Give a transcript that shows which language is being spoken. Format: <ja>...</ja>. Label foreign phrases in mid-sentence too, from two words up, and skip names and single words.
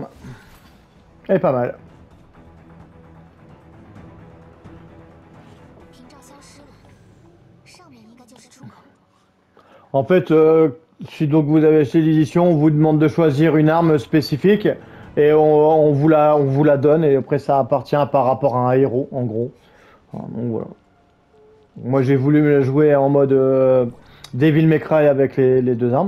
<fr>Elle est pas mal.</fr> <zh>屏障消失了，上面应该就是出口。</zh> <fr>En fait, si donc vous avez acheté l'édition, on vous demande de choisir une arme spécifique et on vous la donne et après ça appartient par rapport à un héros en gros. Donc voilà. Moi j'ai voulu me la jouer en mode Devil May Cry avec les deux armes.</fr>